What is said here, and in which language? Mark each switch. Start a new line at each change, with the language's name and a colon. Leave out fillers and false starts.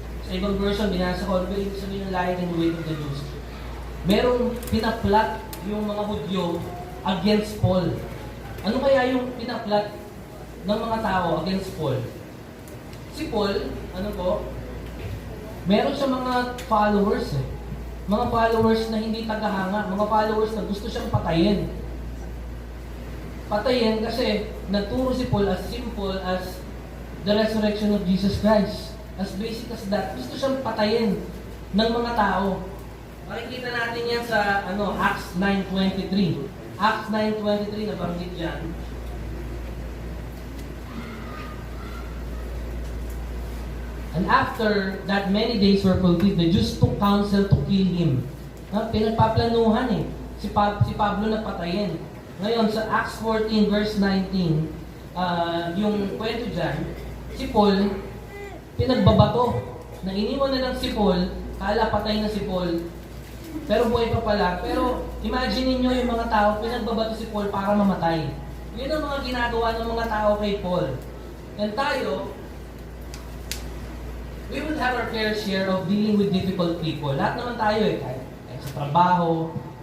Filipino: Sa ibang version, binasa ko, pero ibig sabihin yung
English: lying in wait of the Jews.
Filipino: Merong pinaplat yung mga Hudyo
English: against Paul.
Filipino: Ano kaya yung pinaplat ng mga tao
English: against Paul?
Filipino: Si Paul, meron siya mga followers Mga followers na hindi tagahanga, mga followers na gusto siyang patayin. Patayin kasi nagturo si
English: Paul as simple as the resurrection of Jesus Christ. As basic as that,
Filipino: gusto siyang patayin ng mga tao. Makikita natin yan sa Acts 9:23. Acts 9:23 na banggit yan.
English: And after that many days were fulfilled, the Jews took counsel to kill him.
Filipino: Pinagpaplanuhan si Pablo na patayin. Ngayon, sa Acts 14 verse 19, yung kwento dyan, si Paul, pinagbabato. Iniwan na lang si Paul, kala patay na si Paul, pero buhay pa pala. Pero imagine niyo yung mga tao, pinagbabato si Paul para mamatay. Yun ang mga ginagawa ng mga tao kay Paul.
English: And tayo, we will have our fair share of dealing with difficult people.
Filipino: Lahat naman tayo kahit sa trabaho,